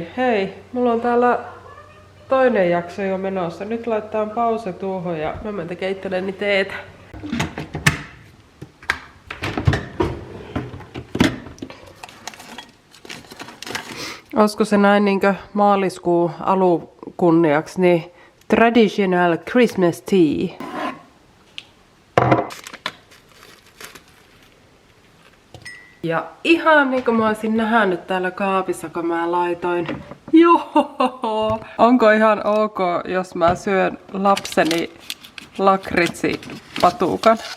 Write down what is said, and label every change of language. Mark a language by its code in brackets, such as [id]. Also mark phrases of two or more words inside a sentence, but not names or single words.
[fi] Hei, mulla on täällä toinen jakso jo menossa. Nyt laittaa pause tuohon ja mä menen keitteleni teetä. Olisiko se näin niinkö maaliskuun alukunniaksi, niin [en] traditional Christmas tea. [fi] Ja ihan niin kuin mä olisin nähnyt täällä kaapissa, kun mä laitoin. Joo! Onko ihan ok, jos mä syön lapseni lakritsipatukan?